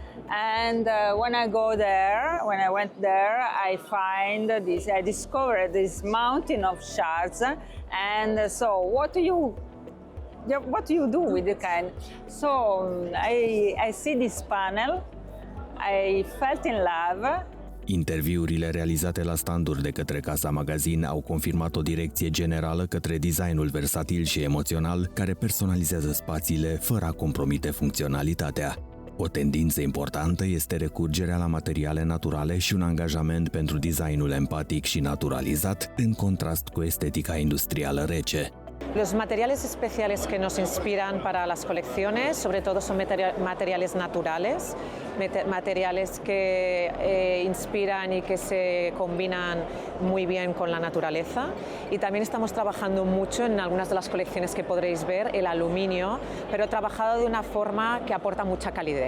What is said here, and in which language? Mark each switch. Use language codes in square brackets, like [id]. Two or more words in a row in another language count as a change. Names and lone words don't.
[en] And when I went there, I discovered this mountain of shards. And so, what do you do with the kind? So I see this panel. I felt in love. [ro] Interviurile realizate la standuri de către Casa Magazin au confirmat o direcție generală către designul versatil și emoțional care personalizează spațiile fără a compromite funcționalitatea. O tendință importantă este recurgerea la materiale naturale și un angajament pentru designul empatic și naturalizat, în contrast cu estetica industrială rece. [es] Los materiales especiales que nos inspiran para las colecciones, sobre todo son materiales naturales, materiales que inspiran y que se combinan muy bien con la naturaleza. Y también estamos trabajando mucho en algunas de las colecciones que podréis ver, el aluminio, pero trabajado de una forma que aporta mucha calidez.